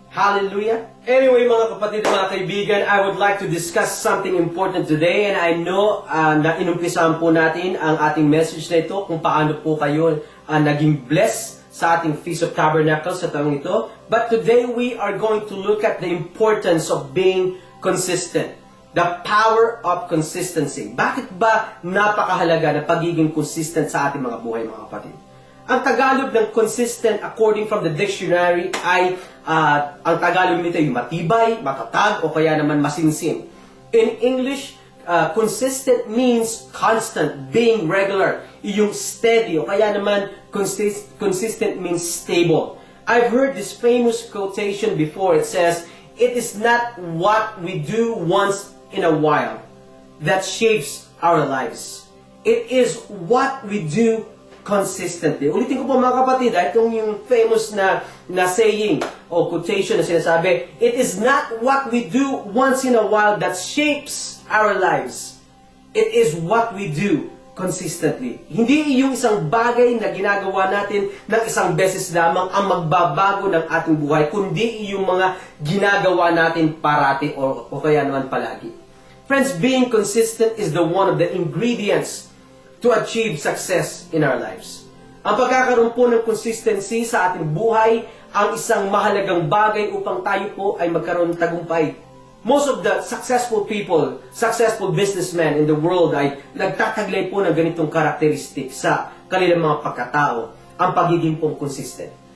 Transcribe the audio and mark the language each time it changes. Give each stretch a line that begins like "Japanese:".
Filipino: Hallelujah! Anyway, mga kapatid, mga kaibigan,
English: I would like to discuss something important today, and I know
Filipino: na inumpisahan po natin ang ating message na ito kung paano po kayo naging blessed sa ating Feast of Tabernacles sa taong ito.
English: But today, we are going to look at the importance of being consistent. The power of consistency.
Filipino: Bakit ba napakahalaga na pagiging consistent sa ating mga buhay, mga kapatid? Ang Tagalog ng consistent, according from the dictionary, ay ang Tagalog nito ay matibay, matatag, o kaya naman masinsin.
English: In English, consistent means constant, being regular, yung steady,
Filipino: o kaya naman
English: consistent means stable. I've heard this famous quotation before. It says, it is not what we do once in a while that shapes our lives. It is what we do consistently.
Filipino: Ulitin ko po, mga kapatid, itong yung famous na saying o quotation na sinasabi,
English: it is not what we do once in a while that shapes our lives. It is what we do consistently.
Filipino: Hindi yung isang bagay na ginagawa natin ng isang beses lamang ang magbabago ng ating buhay, kundi yung mga ginagawa natin parati o kaya naman palagi.
English: Friends, being consistent is one of the ingredients to achieve success in our lives.
Filipino: Ang pagkakaroon po ng consistency sa ating buhay ang isang mahalagang bagay upang tayo po ay magkaroon ng tagumpay.
English: Most of the successful people, successful businessmen in the world
Filipino: ay nagtataglay po ng ganitong karakteristik sa kanilang mga pagkatao, ang pagiging pong consistent.